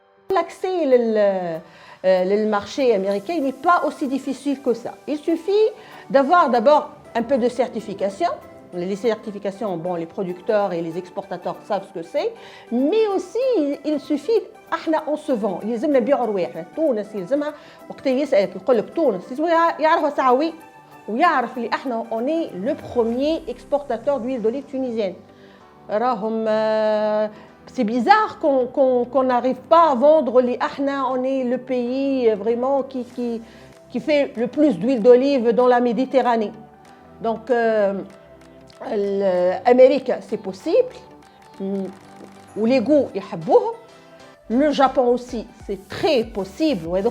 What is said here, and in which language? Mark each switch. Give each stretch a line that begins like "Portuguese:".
French: L'accès le marché américain n'est pas aussi difficile que ça. Il suffit d'avoir d'abord un peu de certification. Les certifications, bon, les producteurs et les exportateurs savent ce que c'est, mais aussi il suffit, on se vend.
Arabic: يلزمنا نبيعوا رواحنا. تونس يلزمها وقت يسألك يقول لك تونس يعرفها ساعة ويعرف اللي احنا
French: on est le premier exportateur d'huile d'olive tunisienne.
Arabic: راهم
French: c'est bizarre qu'on n'arrive pas à vendre les ahna, on est le pays vraiment qui fait le plus d'huile d'olive dans la Méditerranée. Donc l'Amérique c'est possible, ou les goûts le Japon aussi c'est très possible.